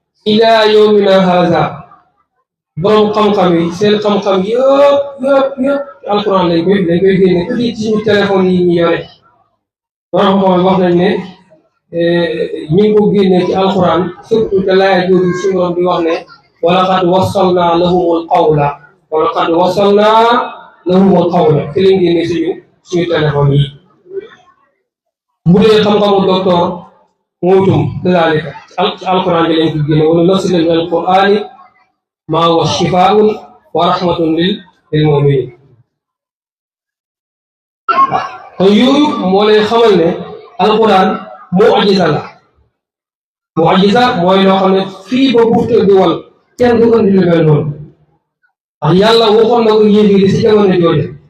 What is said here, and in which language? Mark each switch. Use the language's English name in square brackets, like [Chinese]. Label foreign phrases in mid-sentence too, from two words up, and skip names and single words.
[Arabic] إلى يومنا هذا, [Wolof] borom xam-xam yi, seen xam-xam yëpp, yëpp, yëpp, ci alquran lañ koy, lañ koy génne, ba ci suñu téléphone yi ñu yore. Borom xam-xam yi wax nañ ne, eh, ñu ngi ko génne ci alquran, surtout te laaya jooju suñu borom di wax ne, [Arabic] "ولقد وصلنا لهم القول، ولقد وصلنا لهم القول." [Wolof] Fi lañ génne suñu, suñu téléphone yi. Bu dee xam-xamu docteur, mooy itam kazaalika, ci al-, ci alquran bi lañ ko génne, [Arabic] "وننزل من القرآن ما هو شفاء ورحمة لل-، للمؤمنين." [Wolof] Kon yooyu moo lay xamal ne alquran mu'jiza la. Mu'jiza mooy loo xam ne fii ba bufte di wal, kenn du andi lu mel noonu. Ndax Yàlla waxoon na ko yéefar yi ci jamono jooju.